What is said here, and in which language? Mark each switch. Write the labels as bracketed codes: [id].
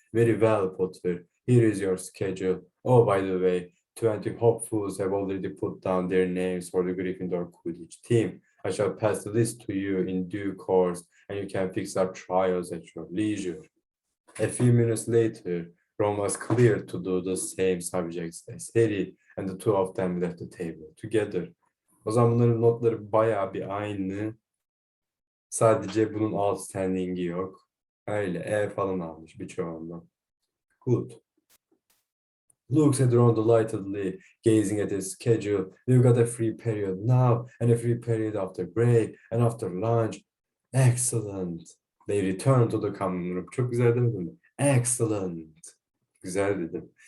[en] Very well, Potter. Here is your schedule. Oh, by the way, 20 hopefuls have already put down their names for the Gryffindor Quidditch team. I shall pass the list to you in due course, and you can fix up trials at your leisure. A few minutes later, Ron was cleared to do the same subjects as Harry, and the two of them left the table together. [tr] O zaman bunların notları bayağı bir aynı. Sadece bunun outstanding'i yok. Öyle E falan almış birçoğundan. [en] Good. Luke said Ron delightedly, gazing at his schedule. We've got a free period now, and a free period after break, and after lunch. Excellent. They returned to the common room. [tr] Çok güzel demedim mi? [en] Excellent. [tr] Güzel dedim.